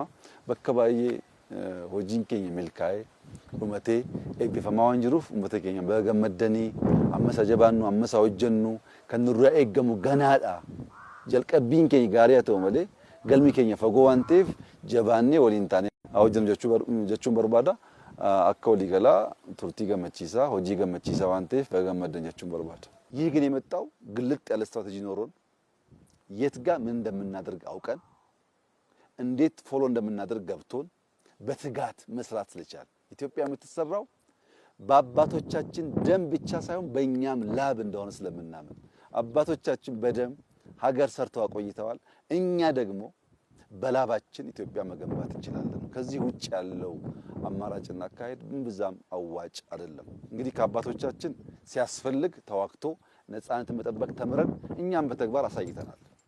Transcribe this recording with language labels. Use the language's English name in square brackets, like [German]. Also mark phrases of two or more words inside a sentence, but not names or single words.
[Oromo] Bakka baay'ee hojiin keenya milkaa'ee dhumatee eebbifamaa waan jiruuf uummata keenya baga gammaddanii ammas jabaannu ammas hojjennu kan nurraa eeggamu ganaadha. Jalqabbiin keenya gaarii haa ta'u malee galmi keenya fagoo waan ta'eef jabaannee waliin taanee hojjennu jechuun barbaada. Akka walii galaa turtii gammachiisaa hojii gammachiisaa waan ta'eef baga gammaddan jechuun barbaada. [Amharic] ይህ ግን የመጣው ግልጥ ያለ ስትራቴጂ ኖሮን የት ጋር ምን እንደምናደርግ አውቀን እንዴት ፎሎ እንደምናደርግ ገብቶን በትጋት መስራት ስለቻል ኢትዮጵያ የምትሰራው በአባቶቻችን ደም ብቻ ሳይሆን በእኛም ላብ እንደሆነ ስለምናምን አባቶቻችን በደም ሀገር ሰርተው አቆይተዋል። እኛ ደግሞ በላባችን ኢትዮጵያ መገንባት እንችላለን። ከዚህ ውጭ ያለው አማራጭና አካሄድ ብዛም አዋጭ አይደለም። እንግዲህ ከአባቶቻችን ሲያስፈልግ ተዋክቶ ነፃነትን መጠበቅ ተምረን እኛም በተግባር አሳይተናል።